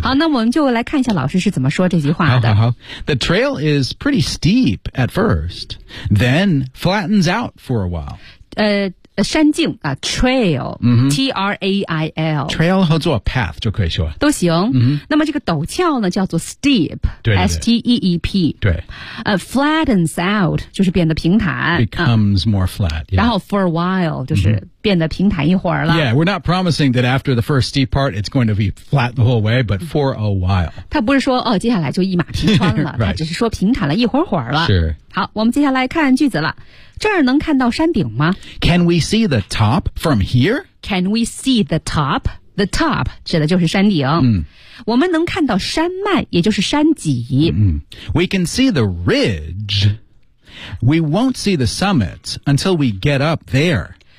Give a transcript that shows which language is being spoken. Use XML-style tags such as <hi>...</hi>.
<zh>好那我们就来看一下老师是怎么说这句话的</zh> <en>好 The trail is pretty steep at first then flattens out for a while</en> <zh>山径啊 ，trail，、T-R-A-I-L， trail 合作 path 就可以说都行、那么这个陡峭呢，叫做 steep，对 S-T-E-E-P，对。</zh> <en>Flattens out</en> <zh>就是变得平坦</zh> <en>，becomes more flat、yeah.。</en> <zh>然后</zh> <en>for a while</en> <zh>就是、mm-hmm.。变得平坦一会儿了。</zh> <en>Yeah, we're not promising that after the first steep part, it's going to be flat the whole way, but for a while.</en> <zh>他不是说哦，接下来就一马平川了，</zh> <en>right.</en> <zh>他只是说平坦了一会儿会儿了。</zh> <en>Sure.</en> <zh>好，我们接下来看句子了。这儿能看到山顶吗</zh> <en>？Can we see the top from here? Can we see the top? The top</en> <zh>指的就是山顶。我们能看到山脉，也就是山脊。</zh> <en>We can see the ridge. We won't see the summit until we get up there.</en>